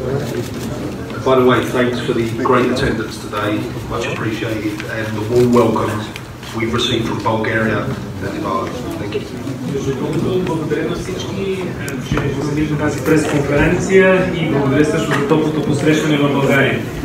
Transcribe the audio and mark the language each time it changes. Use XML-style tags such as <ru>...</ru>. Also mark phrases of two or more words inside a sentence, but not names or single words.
<en>By the way, thanks for the great attendance today, much appreciated, and the warm welcome we've received from Bulgaria and Ireland. Thank you.</en> <bg>Благодаря на всички, че посетихме тази пресконференция и благодаря също за топлото посрещане в България.</bg>